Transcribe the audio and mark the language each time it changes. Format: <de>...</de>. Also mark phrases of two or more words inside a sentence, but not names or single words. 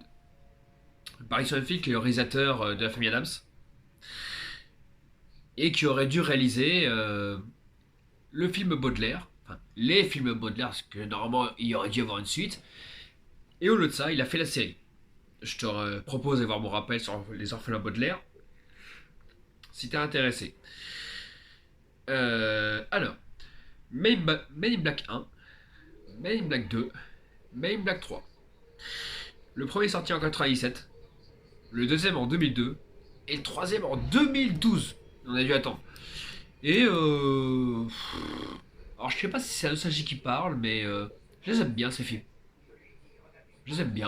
<fr>Barry Sonnenfeld, qui est le réalisateur de La Famille Adams, et qui aurait dû réaliser le film Baudelaire, enfin les films Baudelaire, parce que normalement il aurait dû y avoir une suite. Et au lieu de ça, il a fait la série. Je te propose de voir mon rappel sur les orphelins Baudelaire, si t'es intéressé. Alors, Men in Black 1, Men in Black 2, Men in Black 3. Le premier est sorti en 97, le deuxième en 2002, et le troisième en 2012. On a dû attendre. Et alors je sais pas si c'est la nostalgie qui parle, mais je les aime bien ces films. Je les aime bien.</fr>